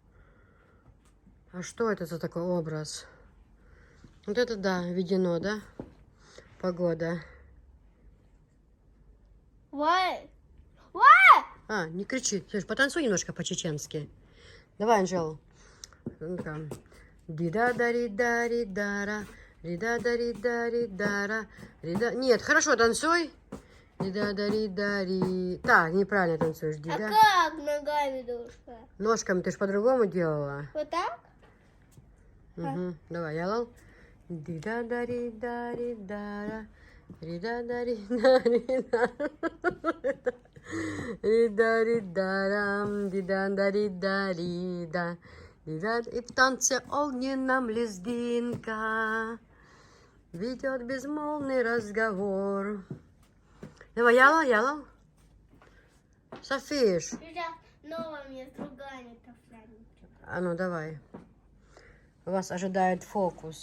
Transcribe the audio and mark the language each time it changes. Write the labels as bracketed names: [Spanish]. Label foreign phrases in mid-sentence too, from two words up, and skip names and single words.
[Russian] А что это за такой образ? Вот это да, введено, да? Погода. Вай. А, не кричи. Слушай, потанцуй немножко по-чеченски. Давай, Анжела. Дида-дари-дари-дара. Рида-дари-дари-дара. Рида... Нет, хорошо танцуй. Дида-дари-дари. Так, неправильно танцуешь. А Дида. как ногами должна? Ножками ты ж по-другому делала. Вот так? Угу. Давай, ялал. Дида-дари-дари-дара. Рида-дари-дари-дара. Рида-ридарам, дида-дари-дарида. И в танце огненном лезгинка ведет безмолвный разговор. Давай, яла. Софиш. Сейчас новая мне с другими туфлями. А ну, давай. Вас ожидает фокус.